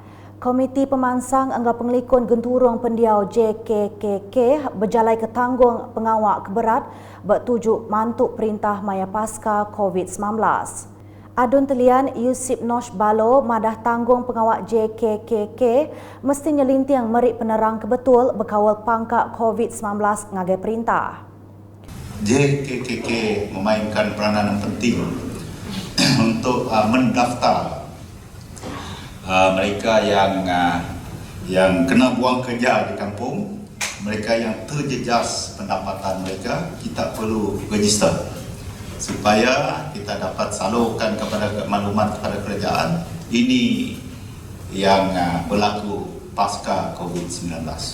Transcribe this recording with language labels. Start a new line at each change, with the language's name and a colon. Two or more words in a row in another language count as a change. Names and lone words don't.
Iban: Komiti Pemansang Enggau Pengelikun Genturung Pendiau JKKK berjalai ke tanggung pengawak keberat bertujuk mantuk perintah maya pasca COVID-19. Adun telian Yusip Nosh Balo madah tanggung pengawak JKKK mesti nyelintiang merik penerang kebetul berkawal pangkat COVID-19 ngagai perintah.
Malay: JKKK memainkan peranan penting untuk mendaftar mereka yang kena buang kerja di kampung, mereka yang terjejas pendapatan mereka, kita perlu register supaya kita dapat salurkan kepada maklumat kepada kerajaan ini yang berlaku pasca COVID-19.